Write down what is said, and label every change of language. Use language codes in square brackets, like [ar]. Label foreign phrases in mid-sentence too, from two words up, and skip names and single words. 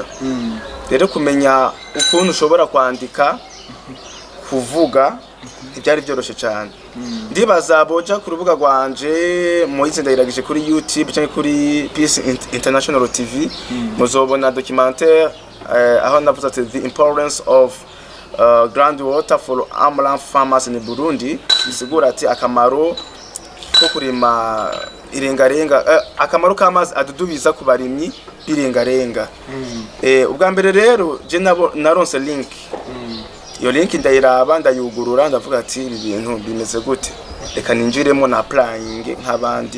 [rn] Rero kumenya ukuntu ushobora kwandika, kuvuga ibyari byoroshe cyane. Ndibaza boja ku rubuga rwanje Moise ndayiragije kuri YouTube cyangwa kuri Peace International TV, muzobona documentaire aho navuze ati [en] the importance of groundwater for amaranth farmers in Burundi. [rn] Bisigura ati akamaro ko kurima irengarenga, akamaro k'amazi adudubiza ku barimyi irengarenga. Ubwa mbere rero je naronse link. Iyo link ndayiraba, ndayugurura, ndavuga ati ibi bintu bimeze gute, reka ninjiremo na applying nk'abandi.